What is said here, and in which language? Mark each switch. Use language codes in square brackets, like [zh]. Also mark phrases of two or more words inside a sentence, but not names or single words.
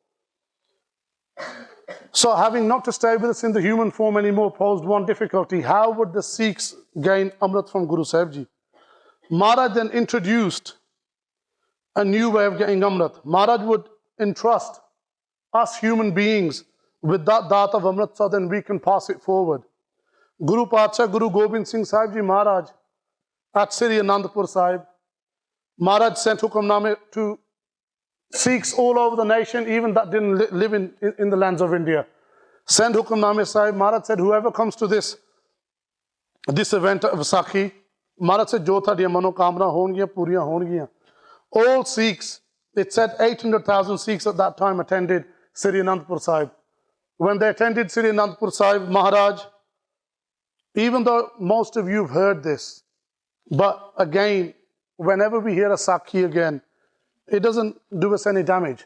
[en] So having not to stay with us in the human form anymore posed one difficulty. How would the Sikhs gain Amrit from Guru Sahib Ji? Maharaj then introduced a new way of getting Amrit. Maharaj would entrust us human beings with that Daat of Amrit so then we can pass it forward. Guru Paatshah, Guru Gobind Singh Sahib Ji Maharaj at Sri Anandpur Sahib, Maharaj sent Hukamname to Sikhs all over the nation, even that didn't live in the lands of India. Send Hukamname Sahib. Maharaj said, whoever comes to this event of Vaisakhi, Maharaj said, [pa] ਜੋ ਥਾਡੀਆਂ ਮਨੋਕਾਮਨਾ ਹੋਣਗੀਆਂ, ਪੂਰੀਆਂ ਹੋਣਗੀਆਂ. [en] All Sikhs, it said 800,000 Sikhs at that time attended Sri Anandpur Sahib. When they attended Sri Anandpur Sahib, Maharaj, even though most of you have heard this, but again, whenever we hear a Sakhi again, it doesn't do us any damage.